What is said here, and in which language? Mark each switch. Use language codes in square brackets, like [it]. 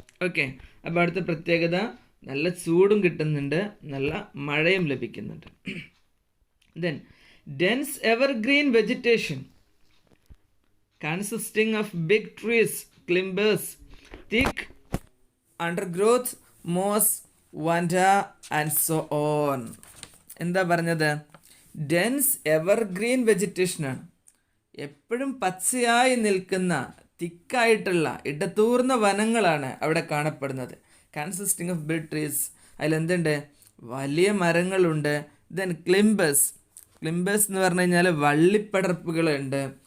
[ml] Okay, അപ്പോൾ അടുത്ത പ്രത്യേകത, നല്ല ചൂടും കിട്ടുന്നുണ്ട്, നല്ല മഴയും ലഭിക്കുന്നുണ്ട്. [en] Then dense evergreen vegetation consisting of big trees, climbers, thick undergrowth, moss, vanda and so on. [ml] എന്താ പറഞ്ഞത്? [en] dense evergreen vegetation [ml] ആണ്. എപ്പോഴും പച്ചയായി നിൽക്കുന്ന തിക്കായിട്ടുള്ള ഇടതൂർന്ന വനങ്ങളാണ് അവിടെ കാണപ്പെടുന്നത്. [en] consisting of big trees, [ml] അതിലെന്തുണ്ട്? വലിയ മരങ്ങളുണ്ട്. ദെൻ ക്ലിംബേഴ്സ് എന്ന് പറഞ്ഞു കഴിഞ്ഞാൽ വള്ളിപ്പടർപ്പുകളുണ്ട്.